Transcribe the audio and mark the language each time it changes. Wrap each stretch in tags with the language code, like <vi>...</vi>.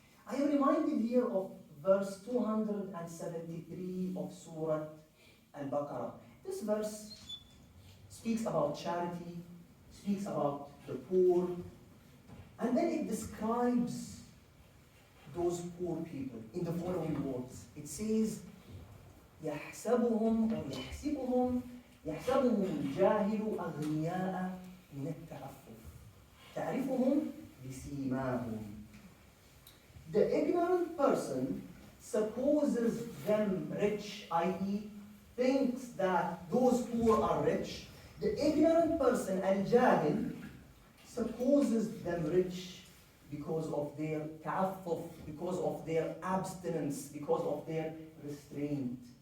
<en>I am reminded here of verse 273 of Surah Al-Baqarah. This verse speaks about charity, speaks about the poor, And then it describes those poor people in the following words. It says,</en> <ar>يحسبهم أو يحسبهم الجاهل أغنياء من التعفف تعرفهم بسيماهم.</ar> <en>The ignorant person supposes them rich, i.e. thinks that those poor are rich. The ignorant person, al-jahil, supposes them rich because of their ta'affuf, because of their abstinence, because of their restraint.</en>